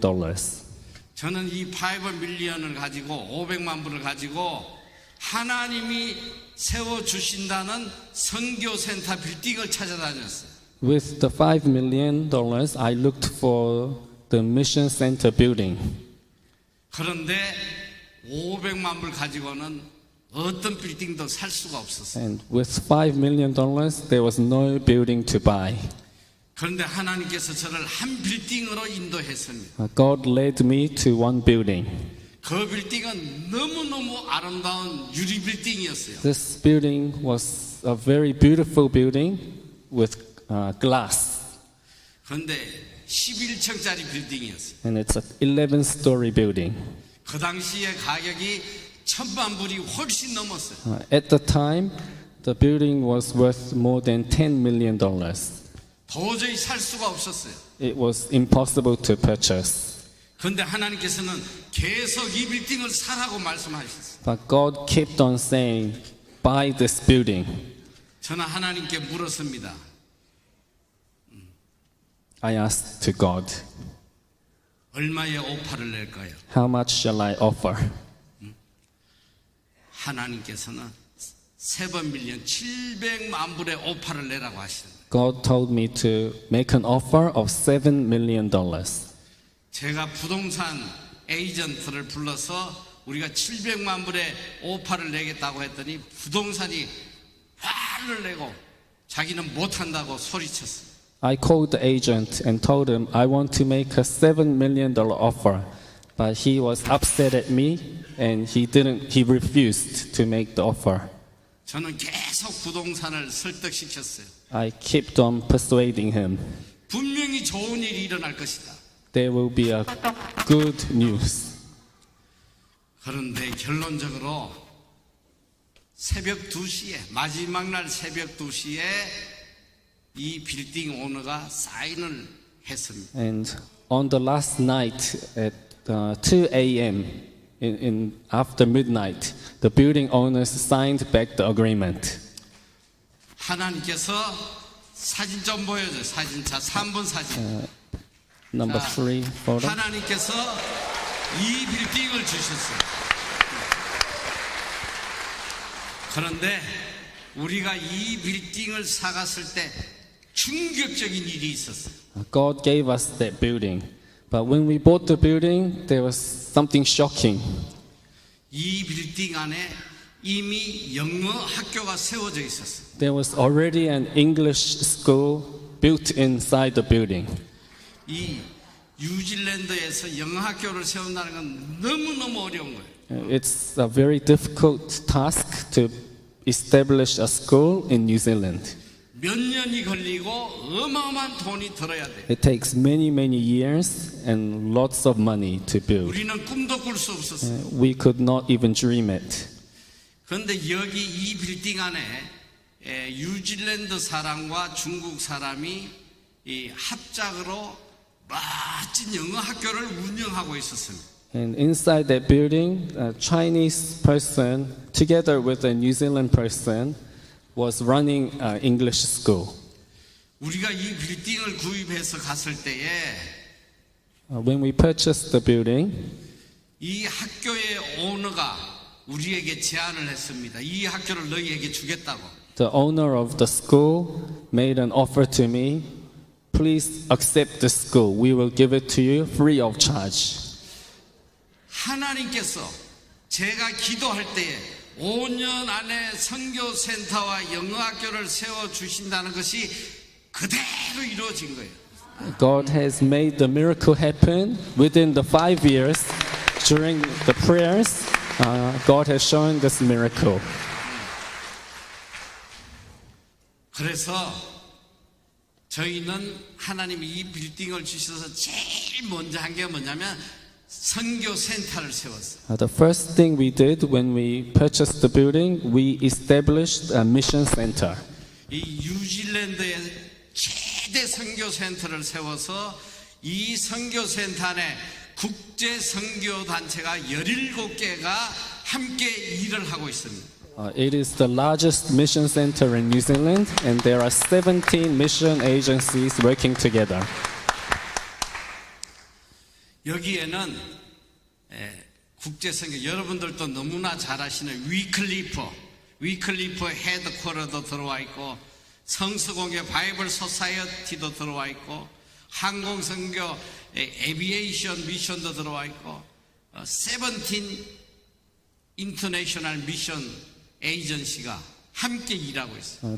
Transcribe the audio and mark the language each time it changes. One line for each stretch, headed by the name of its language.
Korean: 저는 이 5 밀리언을 가지고 500만 불을 가지고 하나님이 세워주신다는 선교센터 빌딩을 찾아다녔어요.
English: With the $5 million, I looked for the mission center building.
Korean: 그런데 500만 불 가지고는 어떤 빌딩도 살 수가 없었어요.
English: And with $5 million, there was no building to buy.
Korean: 그런데 하나님께서 저를 한 빌딩으로 인도했습니다.
English: God led me to one building.
Korean: 그 빌딩은 너무너무 아름다운 유리 빌딩이었어요.
English: This building was a very beautiful building with glass.
Korean: 그런데 11층짜리 빌딩이었어요.
English: And it's an 11-story building.
Korean: 그 당시에 가격이 1,000만 불이 훨씬 넘었어요.
English: At the time, the building was worth more than $10 million.
Korean: 도저히 살 수가 없었어요.
English: It was impossible to purchase.
Korean: 그런데 하나님께서는 계속 이 빌딩을 사라고 말씀하셨어요.
English: But God kept on saying, buy this building.
Korean: 저는 하나님께 물었습니다.
English: I asked to God,
Korean: 얼마의 오파를 낼까요?
English: how much shall I offer?
Korean: 하나님께서는 3번 밀리언 700만 불의 오파를 내라고 하시는 거예요.
English: God told me to make an offer of $7 million.
Korean: 제가 부동산 에이전트를 불러서 우리가 700만 불의 오파를 내겠다고 했더니 부동산이 화를 내고 자기는 못한다고 소리쳤어요.
English: I called the agent and told him I want to make a $7 million offer, but he was upset at me and he refused to make the offer.
Korean: 저는 계속 부동산을 설득시켰어요.
English: I kept on persuading him.
Korean: 분명히 좋은 일이 일어날 것이다.
English: There will be a good news.
Korean: 그런데 결론적으로 새벽 2시에 마지막 날 새벽 2시에 이 빌딩 오너가 사인을 했습니다.
English: And on the last night at 2 a.m. After midnight, the building owners signed back the agreement.
Korean: 하나님께서 사진 좀 보여줘요. 사진 자 3번 사진.
English: Number 3 photo.
Korean: 하나님께서 이 빌딩을 주셨어요. 그런데 우리가 이 빌딩을 사갔을 때 충격적인 일이 있었어요.
English: God gave us that building. But when we bought the building, there was something shocking.
Korean: 이 빌딩 안에 이미 영어 학교가 세워져 있었어요.
English: There was already an English school built inside the building.
Korean: 이 뉴질랜드에서 영어 학교를 세운다는 건 너무너무 어려운 거예요.
English: It's a very difficult task to establish a school in New Zealand.
Korean: 몇 년이 걸리고 어마어마한 돈이 들어야 돼요.
English: It takes many years and lots of money to build.
Korean: 우리는 꿈도 꿀 수 없었어요.
English: We could not even dream it.
Korean: 그런데 여기 이 빌딩 안에 뉴질랜드 사람과 중국 사람이 이 합작으로 멋진 영어 학교를 운영하고 있었습니다.
English: And inside that building, a Chinese person, together with a New Zealand person, was running an English school.
Korean: 우리가 이 빌딩을 구입해서 갔을 때에
English: When we purchased the building,
Korean: 이 학교의 오너가 우리에게 제안을 했습니다. 이 학교를 너희에게 주겠다고.
English: the owner of the school made an offer to me. Please accept the school. We will give it to you free of charge.
Korean: 하나님께서 제가 기도할 때에 5년 안에 선교센터와 영어학교를 세워주신다는 것이 그대로 이루어진 거예요.
English: God has made the miracle happen within the 5 years. During the prayers, God has shown this miracle.
Korean: 그래서 저희는 하나님이 이 빌딩을 주셔서 제일 먼저 한 게 뭐냐면 선교센터를 세웠어요.
English: The first thing we did when we purchased the building, we established a mission center.
Korean: 이 뉴질랜드의 최대 선교센터를 세워서 이 선교센터 안에 국제 선교 단체가 17개가 함께 일을 하고 있습니다.
English: It is the largest mission center in New Zealand, and there are 17 mission agencies working together.
Korean: 여기에는 국제 선교 여러분들도 너무나 잘 아시는 위클리프 헤드쿼터도 들어와 있고 성수공회 바이블 소사이어티도 들어와 있고 항공선교 에비에이션 미션도 들어와 있고 17 인터내셔널 미션 에이전시가 함께 일하고 있어요.